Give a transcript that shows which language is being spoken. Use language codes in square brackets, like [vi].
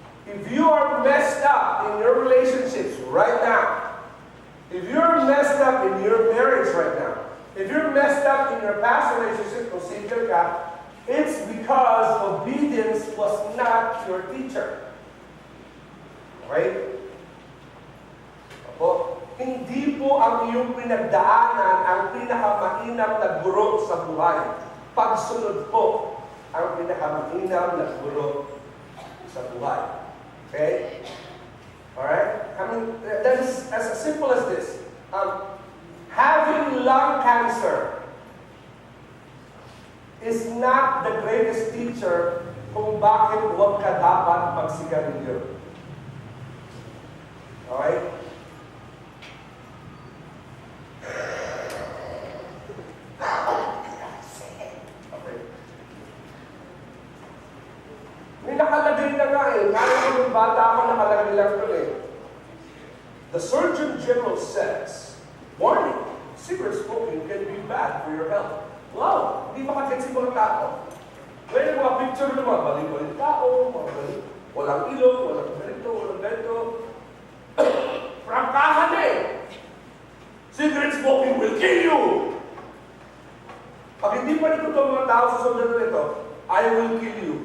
[en] If you are messed up in your relationships right now, if you're messed up in your marriage right now, if you're messed up in your past relationship, [tl] kung single ka, [en] it's because obedience was not your teacher. Okay? Opo. [tl] Hindi po ang iyong pinagdaanan ang pinakamainam na guro sa buhay. Pagsunod po ang pinakamainam na guro sa buhay. [en] Okay? Alright? I mean, that is as simple as this. Having lung cancer is not the greatest teacher [tl] kung bakit huwag ka dapat magsigarilyo. [en] Alright? Okay. [tl] May nakalagay na nga eh. Kaya kung bata ako, nakalagay lang ito eh. [en] The Surgeon General says, warning, cigarette smoking can be bad for your health. [tl] Wow, hindi makagets yung mga tao. May mga picture ng mga balik-balik tao, mga balik, walang ilong, walang ganito, walang ganito. Prangkahan eh! [en] Cigarette smoking will kill you! [tl] Pag hindi pa nito itong mga tao sa susunod na ito, [en] I will kill you.